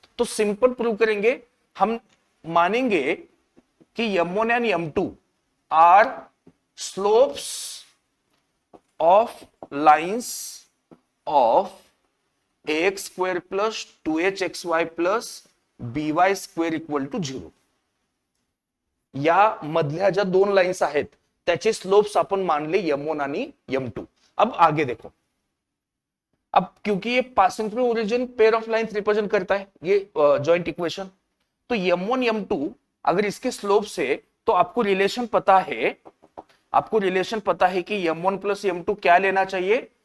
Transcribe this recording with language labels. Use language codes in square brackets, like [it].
[hi] तो simple prove करेंगे हम। मानेंगे कि [en] m1 and m2 are slopes of lines of ax square plus 2hxy plus by square equal to 0। [mr] या मधल्या ज्या दोन लाइन्स आहेत त्याचे स्लोप्स आपण मानले m1 आणि m2। [hi] अब आगे देखो, अब क्योंकि ये passing through origin pair of lines represent करता है, ये जॉइंट इक्वेशन, तो m1 m2 अगर इसके स्लोप से, तो आपको रिलेशन पता है, आपको रिलेशन पता है कि m1 प्लस m2 क्या लेना चाहिए?